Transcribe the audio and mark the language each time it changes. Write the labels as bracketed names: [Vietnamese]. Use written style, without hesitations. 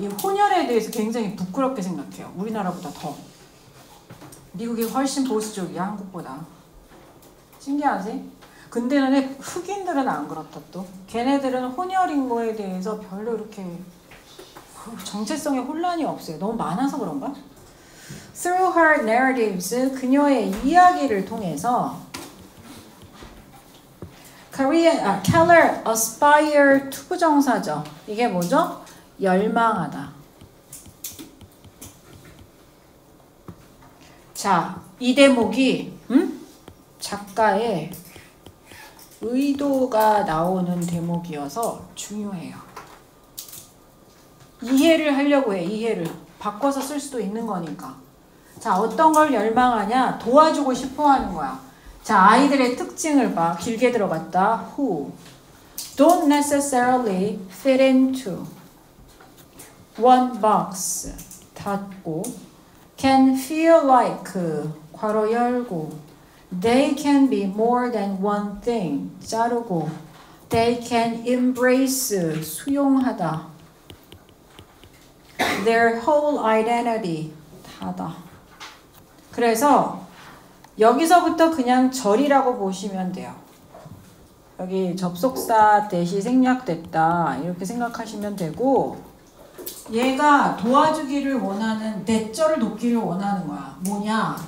[Korean] 이 혼혈에 대해서 굉장히 부끄럽게 생각해요. 우리나라보다 더. 미국이 훨씬 보수적이야. 한국보다. 신기하지? 근데 흑인들은 안 그렇다 또. 걔네들은 혼혈인 거에 대해서 별로 이렇게 정체성에 혼란이 없어요. 너무 많아서 그런가? [English] Through her narratives, [Korean] 그녀의 이야기를 통해서 [English] Keller aspire to [Korean] 부정사죠. 이게 뭐죠? 열망하다. 자, 이 대목이 작가의 의도가 나오는 대목이어서 중요해요. 이해를 하려고 해. 이해를. 바꿔서 쓸 수도 있는 거니까. 자, 어떤 걸 열망하냐? 도와주고 싶어 하는 거야. 자, 아이들의 특징을 봐. 길게 들어갔다. [English] Who don't necessarily fit into one box. [Korean] 닫고 [English] can feel like [Korean] 괄호 열고 [English] they can be more than one thing. [Korean] 자르고 [English] they can embrace [Korean] 수용하다. [English] their whole identity [Korean] 닫아. 그래서 여기서부터 그냥 절이라고 보시면 돼요. 여기 접속사 대시 생략됐다 이렇게 생각하시면 되고 얘가 도와주기를 원하는 뇌절을 돕기를 원하는 거야. 뭐냐?